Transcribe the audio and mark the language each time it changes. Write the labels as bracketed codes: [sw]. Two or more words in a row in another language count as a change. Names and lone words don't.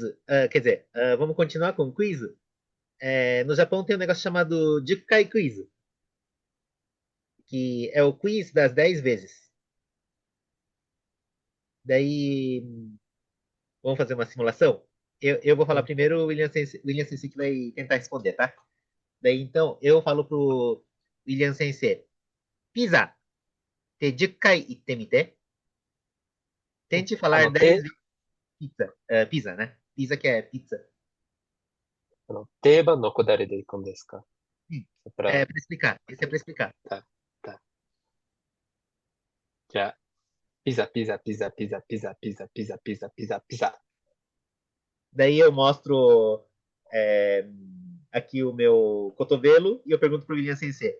[pt] Quer dizer, vamos continuar com o quiz? No Japão tem um negócio chamado Jukai Quiz, que é o quiz das 10 vezes. Daí, vamos fazer uma simulação? Eu vou falar Hum, primeiro, o William Sensei que vai tentar responder, tá? Daí, então, eu falo pro William Sensei, Pizza, [ja] て10回言ってみて. [pt] Tente falar 10 vezes pizza. Pizza, né? Pizza que é pizza. [ja] 定番のこだれでいくんですか？ [pt] Sim. Só É pra... para explicar. Esse é para explicar. Tá, tá. Já. Pisa, pisa, pisa, pisa, pisa, pisa, pisa, pisa, pisa, pisa. Daí eu mostro é, aqui o meu cotovelo e eu pergunto pro William Sensei.